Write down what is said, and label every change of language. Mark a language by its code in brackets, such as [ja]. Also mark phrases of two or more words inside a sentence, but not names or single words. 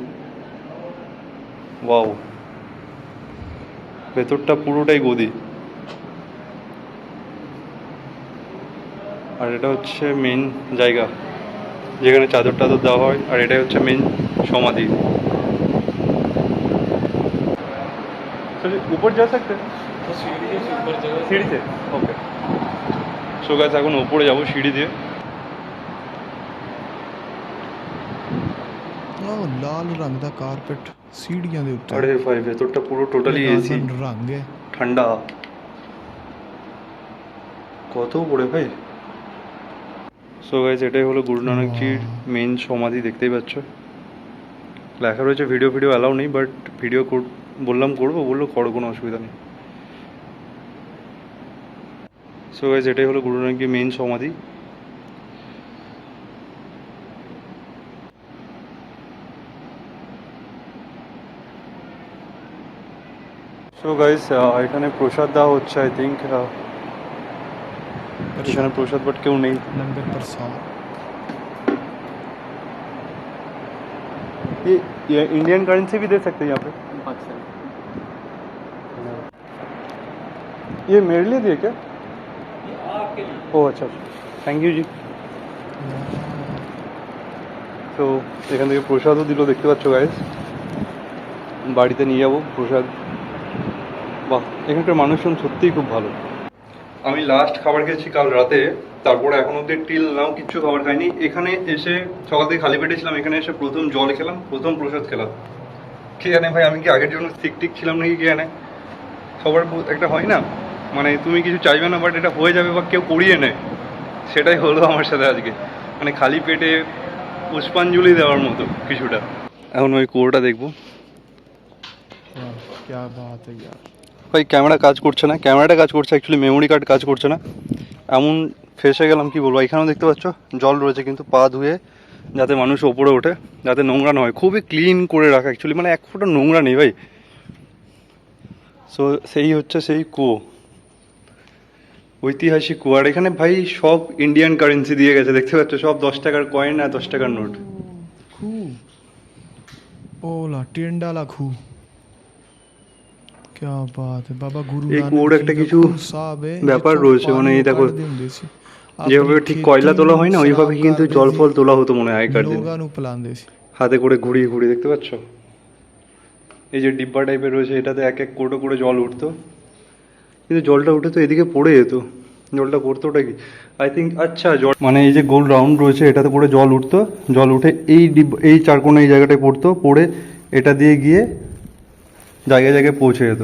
[bn] ওয়াও, ভেতরটা পুরোটাই গদি। আর এটা হচ্ছে মেন জায়গা যেখানে চাদর টাদর দেওয়া হয়। আর এটাই হচ্ছে মেন সমাধি। [hi] ऊपर जा सकते हैं सीढ़ी से ओके। [en] so guys [bn] এখন উপরে যাব সিঁড়ি দিয়ে। [pa] ਉਹ ਲਾਲ ਰੰਗ ਦਾ ਕਾਰਪেট ਸੀੜੀਆਂ ਦੇ ਉੱਤੇ। [bn] আরে ভাই ভেতরটা পুরো টোটালি এসি, [pa] ਰੰਗ ਹੈ। [bn] ঠান্ডা। কত উপরে ভাই। [en] so guys [bn] এটাই হলো গুরু নানকজির মেন সমাধি, দেখতেই পাচ্ছ। লেখা রয়েছে [en] video allow [bn] নেই, বাট ভিডিও বললাম করবো, বললো করো, কোনো অসুবিধা নেই। [en] so guys [bn] এটাই হলো গুরু নানকের মেইন সমাধি। [en] so guys [bn] এখানে প্রসাদ দেওয়া হচ্ছে, [en] I think [bn] এখানে প্রসাদ বাট কেউ নেই। [pa] ਲੰਗਰ ਪ੍ਰਸਾਦ। [hi] ये [en] Indian currency [hi] भी दे सकते हैं यहाँ पे? ये मेरे लिए दिए क्या? [bn] ও আচ্ছা আচ্ছা, [en] thank you [bn] জি। তো এখান থেকে প্রসাদও দিল, দেখতে পাচ্ছ গাইস। বাড়িতে নিয়ে যাবো প্রসাদ। বাহ, এখানকার মানুষজন সত্যিই খুব ভালো। আমি লাস্ট খাবার খেয়েছি কাল রাতে, তারপরে এখন অব্দি [en] till now [bn] কিচ্ছু খাবার খাইনি। এখানে এসে সকাল থেকে খালি পেটে ছিলাম, এখানে এসে প্রথম জল খেলাম, প্রথম প্রসাদ খেলাম। কে জানে ভাই, আমি কি আগের জন্য ঠিক ছিলাম নাকি, কে জানে। সবার একটা হয় না, মানে তুমি কিছু চাইবে না বাট এটা হয়ে যাবে, বা কেউ করিয়ে নেয়। সেটাই হলো আমার সাথে আজকে, মানে খালি পেটে পুষ্পাঞ্জলি দেওয়ার মতো কিছুটা। এখন ওই কুয়োটা দেখবো। [hi] क्या बात है यार। [bn] ভাই ক্যামেরা কাজ করছে না, ক্যামেরাটা কাজ করছে, অ্যাকচুয়ালি [en] memory card [bn] কাজ করছে না। এমন ফেসে গেলাম কি বলবো। এখানেও দেখতে পাচ্ছ জল রয়েছে, কিন্তু পা ধুয়ে যাতে মানুষ ওপরে ওঠে, যাতে নোংরা না হয়। খুবই ক্লিন করে রাখা অ্যাকচুয়ালি, মানে এক ফোঁটা নোংরা নেই ভাই। সো সেই হচ্ছে সেই কুয়ো, ঐতিহাসিক কুয়ো। আর এখানে ভাই সব [en] Indian currency [bn] দিয়ে গেছে, দেখতে পাচ্ছ, সব 10 টাকার কয়েন আর 10 টাকার নোট। खू ओला टेंडाला खू। [hi] क्या बात है बाबा गुरु [bn] এই [hi] नानक [bn] কুয়োর [hi] जी [bn] একটা [hi] का [bn] কিছু [hi] खूह साहब है, [bn] ব্যাপার [pa] जिथों [bn] রয়েছে, মানে এই [pa] पानी [bn] দেখো [pa] ਕੱਢਦੇ ਹੁੰਦੇ ਸੀ। [bn] যেভাবে [pa] ਆਪਣੀ [bn] ঠিক কয়লা তোলা হয় না, [pa] ਖੇਤੀ [bn] ওইভাবে [pa] ਨੂੰ [bn] কিন্তু [pa] ਕਰਦੇ [bn] জল [pa] ਸੀ, [bn] ফল তোলা হতো মনে হয় আগেকার দিন। [pa] লোগাਂ ਨੂੰ ਪਿਲਾਉਂਦੇ ਸੀ। [bn] হাতে করে ঘুরিয়ে ঘুরিয়ে, দেখতে পাচ্ছ এই যে ডিব্বা টাইপের রয়েছে, এটাতে এক এক কোটো করে জল উঠতো। কিন্তু জলটা উঠে তো এদিকে পড়ে যেত, জলটা করতো ওটা কি [en] I think. [bn] আচ্ছা জল মানে এই যে গোল রাউন্ড রয়েছে, এটাতে করে জল উঠতো, জল উঠে এই চারকোনা এই জায়গাটায় পড়তো, পড়ে এটা দিয়ে গিয়ে জায়গায় জায়গায় পৌঁছে যেত।